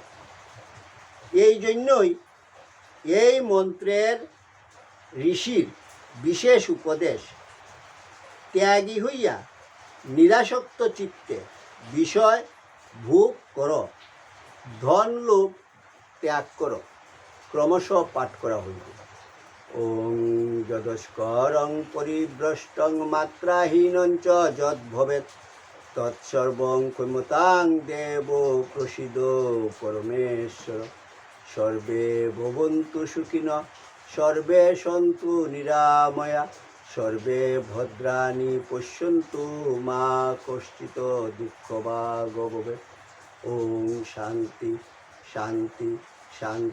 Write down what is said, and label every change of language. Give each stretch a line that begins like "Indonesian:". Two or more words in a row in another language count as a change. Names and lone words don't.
Bangla: এই জন্যই এই মন্ত্রের ঋষির বিশেষ উপদেশ, ত্যাগী হইয়া নিরাসক্ত চিত্তে বিষয় ভোগ করো, ধন লোভ ত্যাগ করো। ক্রমশ পাঠ করা হইবে।
Sanskrit: ওং যদস্করং পরিভ্রষ্টং মাত্রাহীনঞ্চ যদ্ভবেৎ তৎসর্বং ক্ষমতাং দেব প্রসীদ পরমেশ্বর। সর্বে ভবন্তু সুখিনঃ, সর্বে সন্তু নিরাময়া, সর্বে ভদ্রাণি পশ্যন্তু মা কশ্চিৎ দুঃখভাগ ভবেৎ। ওং শান্তি শান্তি শান্তি।